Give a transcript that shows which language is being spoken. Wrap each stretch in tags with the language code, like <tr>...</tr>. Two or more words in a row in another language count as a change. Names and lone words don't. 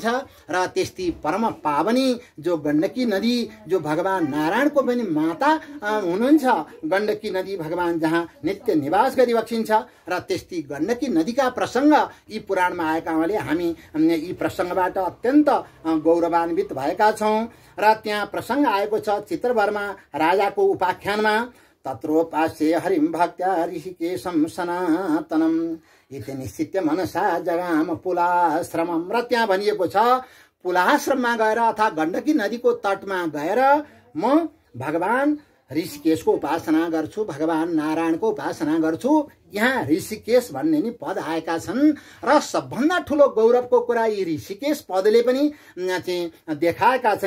<ne>र त्यस्ती परम पावनी जो गण्डकी नदी, जो भगवान नारायणको पनि माता हुनुहुन्छ, गण्डकी नदी भगवान जहाँ नित्य निवास गरिबक्सिन्छ। र त्यस्ती गण्डकी नदीका प्रसङ्ग यी पुराणमा आएका हुनाले हामी यी प्रसङ्गबाट अत्यन्त गौरवान्वित भएका छौँ। र त्यहाँ प्रसङ्ग आएको छ चित्रवरमा राजाको उपाख्यानमा,</ne> <sa>तत्रोपास्ये हरिं भक्त्या ऋषिकेशं सनातनम इति निश्चित्य मनसा जगाम पुलाश्रमम।</sa> <ne>र त्यहाँ भनिएको छ पुलाश्रममा गएर अथवा गण्डकी नदीको तटमा गएर म भगवान ऋषिकेशको उपासना गर्छु, भगवान नारायणको उपासना गर्छु। यहाँ ऋषिकेश भन्ने नि पद आएका छन् र सबभन्दा ठुलो गौरवको कुरा यी ऋषिकेश पदले पनि चाहिँ देखाएका छन्।</ne>